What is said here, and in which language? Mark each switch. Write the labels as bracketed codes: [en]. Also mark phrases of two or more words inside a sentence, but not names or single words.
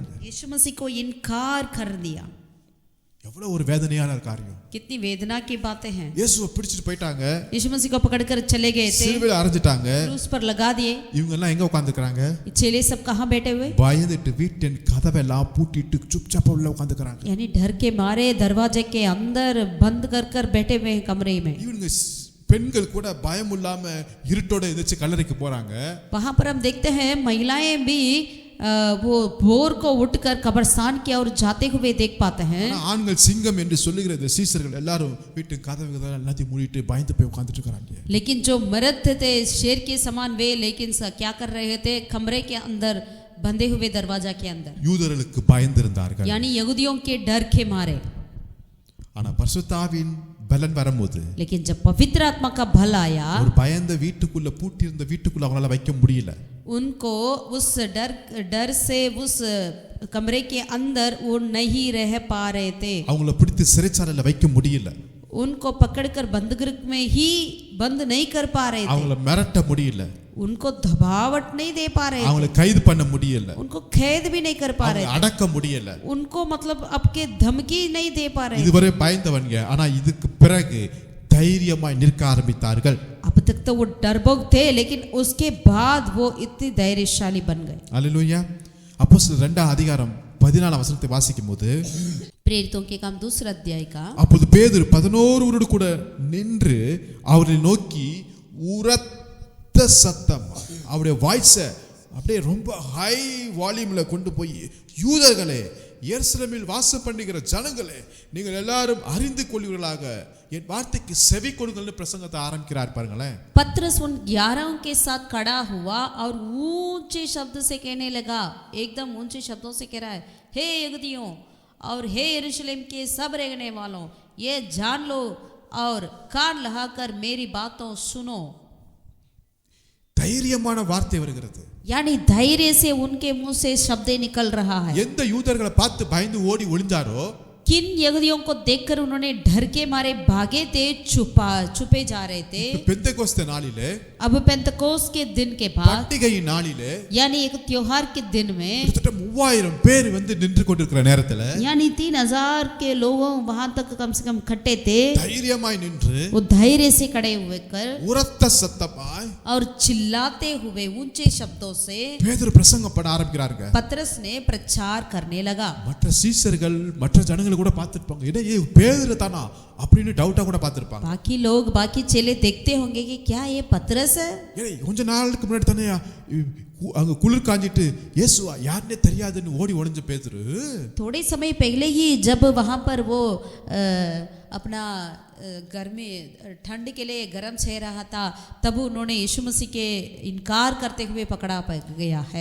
[hi] यीशु मसीह को इनकार कर दिया। [ta] எவ்வளவு ஒரு வேதனையான காரியம். [hi] कितनी वेदना की बातें हैं। [ta] இயேசுவை பிடிச்சிட்டு போயிட்டாங்க. [hi] यीशु मसीह को पकड़कर चले गए थे, [ta] சிலுவையில அறைஞ்சிட்டாங்க. [hi] क्रूस पर लगा दिए। [ta] இவங்க எல்லாம் எங்க உட்கார்ந்துக்கறாங்க? [hi] चेले सब कहाँ बैठे हुए? [ta] பயந்துட்டு வீட்டின் கதவெல்லாம் பூட்டிட்டு சுப்சாப்பா உள்ள உட்கார்ந்துக்கறாங்க. [hi] यानी डर के मारे दरवाजे के अंदर बंद कर कर बैठे हुए हैं कमरे में। [ta] இவங்க பெண்கள் கூட பயம் இல்லாம இருட்டோட எந்திரிச்சு கல்லறைக்கு போறாங்க. [hi] वहां पर हम देखते हैं महिलाएं भी वो भोर को उठकर कब्रिस्तान की ओर जाते हुए देख पाते हैं। [ta] ஆண்கள் சிங்கம் என்று சொல்லுகிற இந்த சீசர்கள் எல்லாரும் வீட்டு கதவுகள் எல்லாத்தையும் மூடிட்டு பயந்து போய் உட்கார்ந்துட்டு இருக்காங்க. [hi] लेकिन जो मर्द थे शेर के समान वे, लेकिन क्या कर रहे थे? कमरे के अंदर बंधे हुए दरवाजा के अंदर, [ta] யூதர்களுக்கு பயந்திருந்தார்கள். [hi] यानी यहूदियों के डर के मारे। [ta] ஆனா பரிசுத்த ஆவியின் பலன் வரும்போது [hi] लेकिन जब पवित्र आत्मा का बल आया, [ta] ஒரு பயந்த வீட்டுக்குள்ள பூட்டி இருந்த வீட்டுக்குள்ள அவங்களால வைக்க முடியல. [hi] उनको उस डर से उस कमरे के अंदर वो नहीं रह पा रहे थे। [ta] அவங்கள பிடித்து சிறைச்சாலையில வைக்க முடியல. [hi] उनको पकड़कर बंदगृह में ही बंद नहीं कर पा रहे थे। [ta] அவங்கள மிரட்ட முடியல. [hi] उनको दबावट नहीं दे पा रहे थे। [ta] அவங்கள கைது பண்ண முடியல. [hi] उनको कैद भी नहीं कर पा रहे थे। [ta] அடக்க முடியல. [hi] उनको मतलब आपके धमकी नहीं दे पा रहे। [ta] இதுவரை பயந்தவங்க ஆனா இதுக்கு பிறகு தைரியமாய் நிற்க ஆரம்பித்தார்கள். [hi] अब तक तो वो डरपोक थे, लेकिन उसके बाद वो इतने धैर्यशाली बन गए। [ta] அல்லேலூயா. அப்போஸ்தலர் 2ஆம் அதிகாரம் 14ஆம் வசனத்தை வாசிக்கும்போது [hi] प्रेरितों के काम 2 अध्याय का, [ta] அப்போது பேதுரு 11 கூட நின்று அவரை நோக்கி உரத்த சத்தம் அவருடைய வாய்ஸை அப்படியே ரொம்ப [en] high volume [ta] கொண்டு போய், யூதர்களே, எருசலேமில் வாசம் பண்ணுகிற ஜனங்களே, நீங்கள் எல்லாரும் அறிந்து கொள்வீர்களாக என் வார்த்தைக்கு செவி கொடுங்கள்னு பிரசங்கத்தை ஆரம்பிக்கிறார் பாருங்களேன். [hi] पतरस उन 11 के साथ खड़ा हुआ और ऊंचे शब्द से कहने लगा, एकदम ऊंचे शब्दों से कह रहा है, हे यहूदियों और हे यरूशलेम के सब रहने वालों, ये जान लो और कान लगाकर मेरी बातों सुनो। [ta] தைரியமான வார்த்தை வருகிறது. [hi] यानी धैर्य से उनके मुंह से शब्द निकल रहा है। [ta] எந்த யூதர்களை பார்த்து பயந்து ஓடி ஒளிஞ்சாரோ, [hi] किन यहूदियों को देखकर उन्होंने डर के मारे भागे थे, छुपे जा रहे थे। [ta] பெந்தெகோஸ்தே நாளிலே, [hi] अब पेंतकोस के दिन के बाद, [ta] பண்டிகையின் நாளிலே, [hi] यानी एक त्योहार के दिन में, [ta] கிட்டத்தட்ட 3000 பேர் வந்து நின்று கொண்டிருக்கிற நேரத்துல, [hi] यानी 3000 के लोगों वहां तक कम से कम इकट्ठे थे। [ta] தைரியமாய் நின்று [hi] वो धैर्य से खड़े हुए कर [ta] உரத்த சத்தமாய் [hi] और चिल्लाते हुए ऊंचे शब्दों से [ta] பேதுரு பிரசங்கம் பண்ண ஆரம்பிக்கிறாங்க. [hi] पतरस ने प्रचार करने लगा। [ta] மற்ற சீசர்கள் மற்ற ஜனங்களை கூட பார்த்துருப்பாங்க, ஏ பேதுரு தானா அப்படின்னு டவுட்டா கூட பார்த்துருப்பாங்க. [hi] बाकी लोग, बाकी चेले देखते होंगे कि क्या ये पतरस है। [ta] கொஞ்ச நாளுக்கு முன்னாடி தானே அங்க குளிர் காஞ்சிட்டு இயேசுவா யாருன்னே தெரியாதுன்னு ஓடி ஒளிஞ்ச பேதுரு, [hi] थोड़े समय पहले ही जब वहां पर वो अपना गर्मी ठंड के लिए गर्म सह रहा था, तब उन्होंने यीशु मसीह के इनकार करते हुए पकड़ा गया है।